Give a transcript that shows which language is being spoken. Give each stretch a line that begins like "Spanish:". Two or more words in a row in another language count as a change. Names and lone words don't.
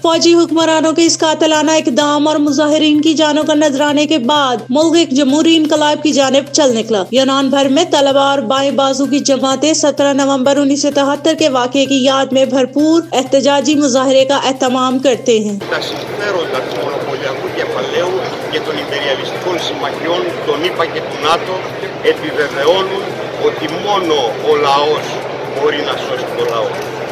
Urdu: فوجی حکمرانوں کے اس قاتلانہ اقدام اور مظاہرین کی جانوں کا نذرانے کے بعد ملک ایک جمہوری انقلاب کی جانب چل نکلا. یونان بھر میں طلبہ اور بائیں بازو کی جماعتیں 17 نومبر 1973 کے واقعے کی یاد میں بھرپور احتجاجی مظاہرے کا اہتمام کرتے ہیں.
Greek: και των υπεριαλιστικών συμμαχιών, των ΗΠΑ και του ΝΑΤΟ, επιβεβαιώνουν ότι μόνο ο λαός μπορεί να σώσει το λαό.